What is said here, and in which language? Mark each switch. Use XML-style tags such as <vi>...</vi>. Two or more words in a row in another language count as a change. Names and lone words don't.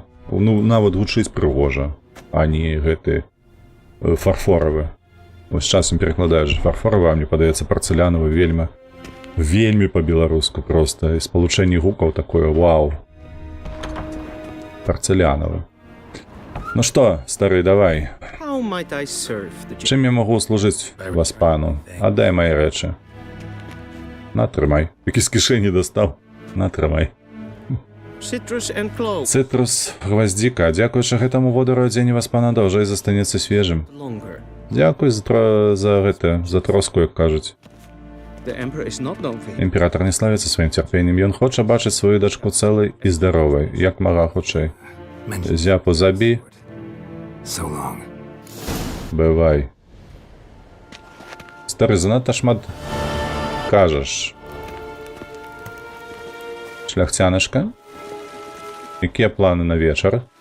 <be>Ну, нават гучыць прыгожа, а не гэты фарфоравы. Вось часам перакладаеш фарфоравы, а мне падаецца парцелянавы вельмі па-беларуску проста. І спалучэнне гукаў такое, вау. Парцелянавы. Ну што, стары, давай.</be> <en>How might I serve the</en> <be>Чым я магу служыць вас пану? Аддай мае рэчы. Натрымай. Які з кішэні дастаў. Натрымай.</be> <en>citrus and cloves</en> <be>Цытрус, гваздзіка. Дзякуючы гэтаму водару адзенне вас пана даўжэй застанецца свежым.</be> <en>longer?</en> <be>Дзякуй за троску, як кажуць.</be> <en>The emperor is not known for him.</en> <be>Імператор не славіцца сваім цярпеннем. Ён хоча бачыць сваю дачку цэлай і здаровай, як мага хутчэй. Зяпу забі.</be> <en>So long.</en> <be>Бывай. Стары, занадта шмат кажаш. Шляхцянышка? Якія планы на вечар?</be>